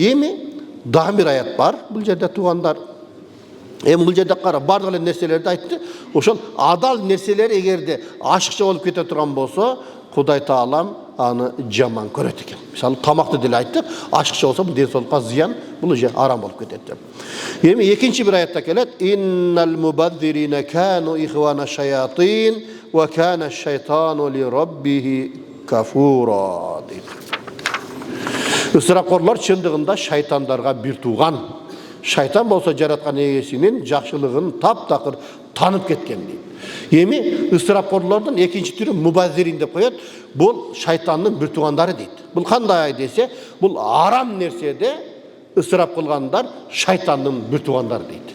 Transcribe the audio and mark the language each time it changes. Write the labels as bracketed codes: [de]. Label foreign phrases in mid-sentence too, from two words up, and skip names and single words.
[ky] Эми дагы бир аят бар бул жерде туугандар. Эми бул жерде кара бардык эле нерселерди айтты. Ошол адал нерселер эгерде ашыкча болуп кете турган болсо, Кудай Таалам аны жаман көрөт экен. Мисалы тамакты деле айттык, ашыкча болсо бул денсаулыкка зыян, бул же арам болуп кетет деп. Эми экинчи бир аятта келет: [ar] "إن المبذرين كانوا إخوان الشياطين وكان الشيطان لربه كفورا" дейт. [ky] Ысырапкорлор чындыгында шайтандарга бир тууган. Шайтан болсо жараткан эгесинин жакшылыгын таптакыр танып кеткен дейт. Эми ысырапкорлордун экинчи түрү мубазирин деп коет. Бул шайтандын бир туугандары дейт. Бул кандай десе, бул арам нерседе ысырап кылгандар шайтандын бир туугандары дейт.